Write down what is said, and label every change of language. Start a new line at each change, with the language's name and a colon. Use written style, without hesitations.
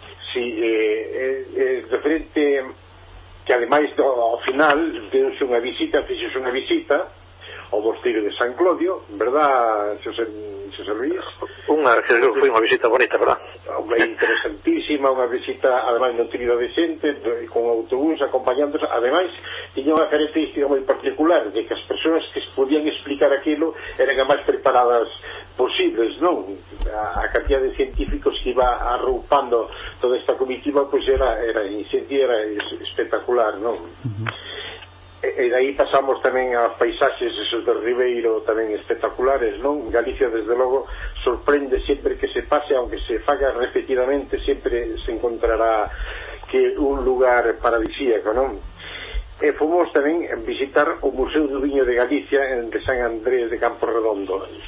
Galician: Sí, referente que ademais do, ao final deuse unha visita, fixese unha visita o mosteiro de San Clodio, ¿verdad, José, José Luis?
Spanish: Una, fue una visita bonita, ¿verdad? Una interesantísima, una visita, además, nutrida de gente, con autobús acompañándose. Además, tenía una característica muy particular, de que las personas que podían explicar aquello eran las más preparadas posibles, ¿no? A cantidad de científicos que iba arrupando toda esta comitiva, pues era espectacular, ¿no? Uh-huh.
Galician: E de aí pasamos tamén a paisaxes esos do Ribeiro tamén espectaculares, non? Galicia, desde logo, sorprende sempre que se pase, aunque se faga repetidamente, sempre se encontrará que un lugar paradisíaco, non? E fomos tamén visitar o Museo do Viño de Galicia en de San Andrés de Campo Redondo.